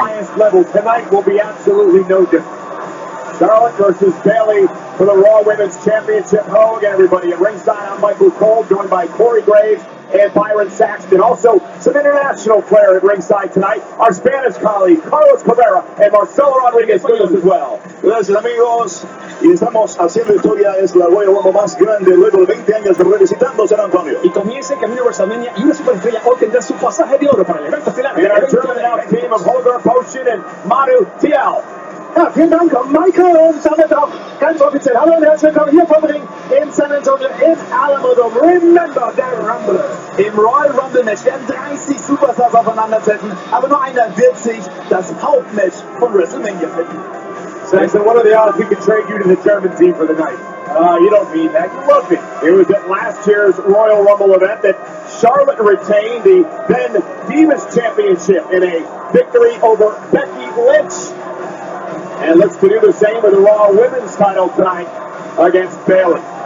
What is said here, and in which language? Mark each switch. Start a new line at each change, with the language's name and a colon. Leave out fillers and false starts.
English: highest level tonight will be absolutely no different. Charlotte versus Bayley for the Raw Women's Championship. Hello again, everybody. At ringside, I'm Michael Cole, joined by Corey Graves and Byron Saxton. Also, some international flair at ringside tonight. Our Spanish colleague, Carlos Cabrera, and Marcelo Rodriguez with us as well.
Spanish: Gracias, amigos. Y estamos haciendo historia. Es la Royal Rumble más grande luego de 20 años de revisitando San Antonio. Y comienza el camino a WrestleMania y una superestrella hoy tendrá su pasaje de oro para el evento estelar.
English: And our German out team of Holger Potion and Manu Tial.
German: Ja, vielen Dank, Michael, und damit auch ganz offiziell. Hallo und herzlich willkommen hier vom Ring in San Antonio im Alamo Dome.
English: Remember,
German: der Rumble. Im Royal Rumble Match werden 30 Superstars aufeinandertreffen, aber nur einer wird sich das Hauptmatch von WrestleMania finden.
English: Saxon, what are the odds we could trade you to the German team for the night? You don't mean that. You love me. It was at last year's Royal Rumble event that Charlotte retained the then Divas Championship in a victory over Becky Lynch. And looks to do the same with the Raw Women's title tonight against Bayley.